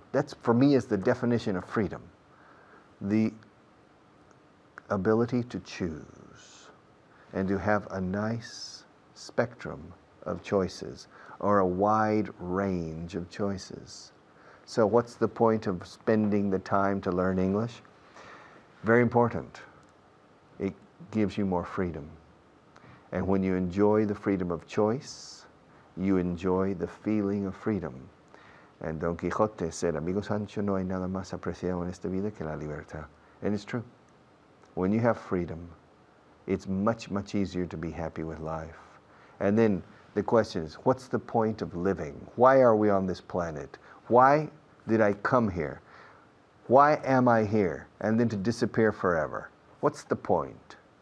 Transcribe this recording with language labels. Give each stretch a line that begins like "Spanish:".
English: That's, for me, is the definition of freedom. The ability to choose and to have a nice spectrum of choices or a wide range of choices. So what's the point of spending the time to learn English? Very important. It gives you more freedom. And when you enjoy the freedom of choice, you enjoy the feeling of freedom. And Don Quixote said,
Spanish: Amigo Sancho, no hay nada más apreciado en esta vida que la libertad.
English: And it's true. When you have freedom, it's much, much easier to be happy with life. And then the question is, what's the point of living? Why are we on this planet? Why did I come here? Why am I here? And then to disappear forever. What's the point?